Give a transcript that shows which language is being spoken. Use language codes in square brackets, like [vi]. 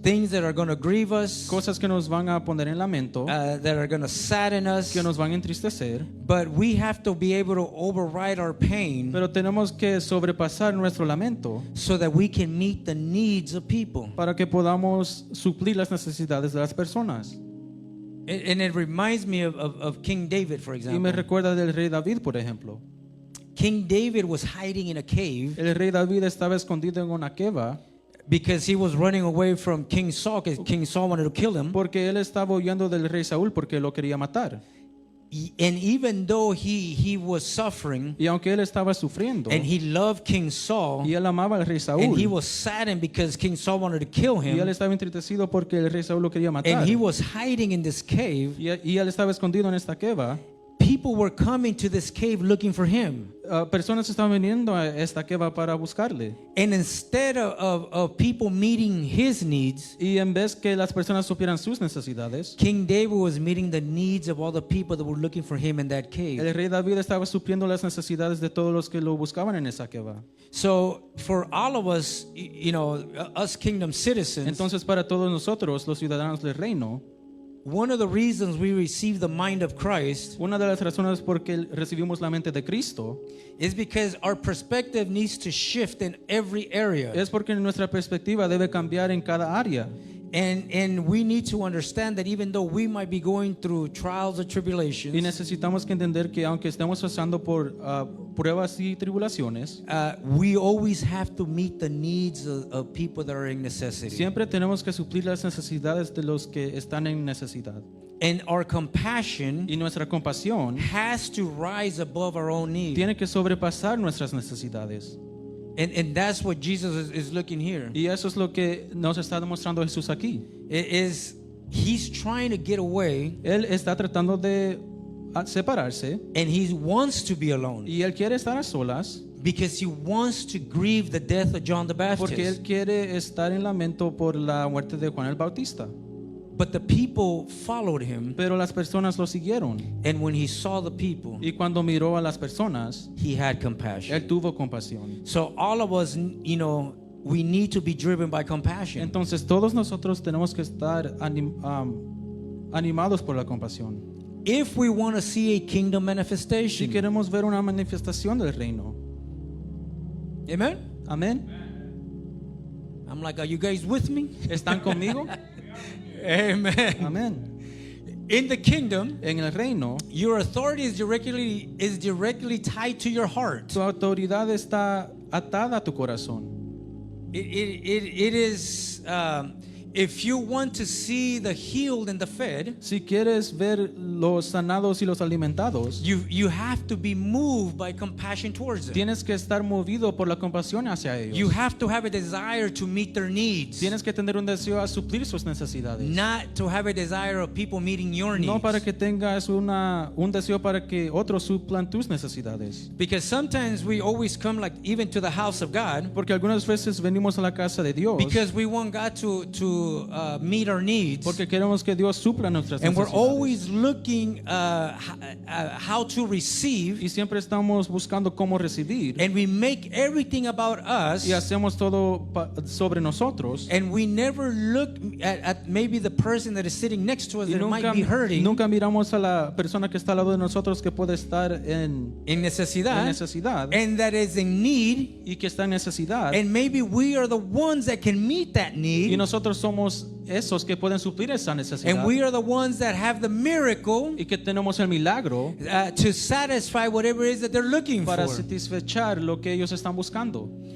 [en] Things that are going to grieve us, [es] cosas que nos van a poner en lamento, [en] that are going to sadden us. [es] que nos van a entristecer, [en] But we have to be able to override our pain [es] pero tenemos que sobrepasar nuestro lamento [en] so that we can meet the needs of people. [es] para que podamos suplir las necesidades de las personas. [en] And it reminds me of King David, for [es] Y me [en] example. [es] recuerda del rey David, por ejemplo. [en] King David was hiding in a cave [es] El rey David estaba escondido en una cueva [en] because he was running away from King Saul, because King Saul wanted to kill him. [es] porque él estaba huyendo del rey Saúl porque lo quería matar. [en] And even though he was suffering [es] Y aunque él estaba sufriendo [en] and he loved King Saul, [es] y él amaba al rey [en] and he [es] Saúl [en] was saddened because King Saul wanted to kill [es] y él [en] him, [es] estaba entristecido porque el rey Saúl lo quería matar [en] and he was hiding in this cave, [es] y él estaba escondido en esta cueva, [en] people were coming to this cave looking for him. [es] personas estaban viniendo a esta cueva para buscarle. [en] And instead of people meeting his needs, [es] Y en vez que las personas supieran sus necesidades, [en] King David was meeting the needs of all the people that were looking for him in that [es] el [en] cave. [es] rey David estaba supliendo las necesidades de todos los que lo buscaban en esa cueva. [en] So for all of us, us kingdom citizens, [es] Entonces, para todos nosotros, los ciudadanos del reino, [en] one of the reasons we receive the mind of Christ [es] una de las razones por que recibimos la mente de Cristo [en] is because our perspective needs to shift in every area. [es] es porque nuestra perspectiva debe cambiar en cada área. [en] And we need to understand that even though we might be going through trials or [es] Y [en] tribulations, [es] necesitamos que entender que aunque estemos pasando por pruebas y tribulaciones, [en] we always have to meet the needs of people that are in necessity. [es] siempre tenemos que suplir las necesidades de los que están en necesidad. [en] And our compassion [es] Y nuestra compasión [en] has to rise above our own needs. [es] tiene que sobrepasar nuestras necesidades. [en] And that's what Jesus is looking here. [es] Y eso es lo que nos está demostrando Jesús aquí. [en] He's trying to get away, [es] Él está tratando de separarse [en] and he wants to be alone [es] y él quiere estar a solas [en] because he wants to grieve the death of John the [es] porque él [en] Baptist. [es] quiere estar en lamento por la muerte de Juan el Bautista. [en] But the people followed him, [es] Pero las personas lo siguieron [en] and when he saw the people, [es] y cuando miró a las personas, [en] he had compassion. [es] él tuvo compasión. [en] So all of us, we need to be driven by compassion. [es] Entonces todos nosotros tenemos que estar animados por la compasión. [en] If we want to see a kingdom [es] Si [en] manifestation, [es] queremos ver una manifestación del reino. [en] amen. [es] Amén. [en] I'm like, are you guys with me? [es] ¿Están conmigo? [en] Amen. [es] Amén. [en] In the kingdom, [es] En el reino, [en] your authority is directly tied to your heart. [es] tu autoridad está atada a tu corazón. [en] It is if you want to see the healed and the fed, [es] Si quieres ver los sanados y los alimentados, [en] you have to be moved by compassion towards them. [es] tienes que estar movido por la compasión hacia ellos. [en] You have to have a desire to meet their needs, [es] Tienes que tener un deseo a suplir sus necesidades. [en] not to have a desire of people meeting your needs. [es] No para que tengas un deseo para que otros suplan tus necesidades. [en] Because sometimes we always come like even to the house of God [es] Porque algunas veces venimos a la casa de Dios [en] because we want God to meet our needs. [es] porque queremos que Dios supla nuestras [en] And we're [es] necesidades. [en] always looking how to receive, [es] Y siempre estamos buscando cómo recibir. [en] and we make everything about us, [es] Y hacemos todo sobre nosotros. [en] and we never look at maybe the person that is sitting next to us [es] Y [en] that might be hurting, [es] nunca miramos a la persona que está al lado de nosotros que puede estar en necesidad, necesidad [en] and that is in need, [es] y que está en necesidad. [en] and maybe we are the ones that can meet that [es] Y [en] need, [es] nosotros somos esos que pueden suplir esa necesidad. [en] and we are the ones that have the miracle [es] Y que tenemos el milagro [en] to satisfy whatever it is that they're looking [es] para [en] for. [es] satisfechar lo que ellos están buscando.